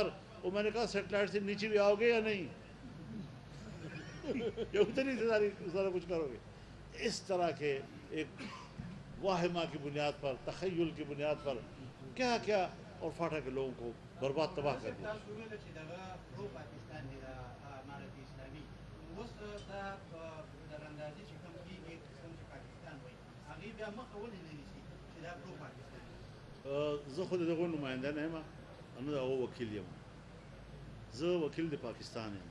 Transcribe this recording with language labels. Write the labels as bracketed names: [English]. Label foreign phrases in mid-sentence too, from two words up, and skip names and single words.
[Urdu] وہ میں نے کہا سیٹلائٹ سے نیچے بھی آؤ گے یا نہیں؟ یا اتنی سارا کچھ کرو گے؟ اس طرح کے ایک واہمہ کی بنیاد پر، تخیل کی بنیاد پر کیا کیا اور فاٹا کے لوگوں کو برباد تباہ کر دیا. [Pashto] زه خو د دغو نماینده نه یم، نه د هغو وکیل یم، زه وکیل د پاکستان یم.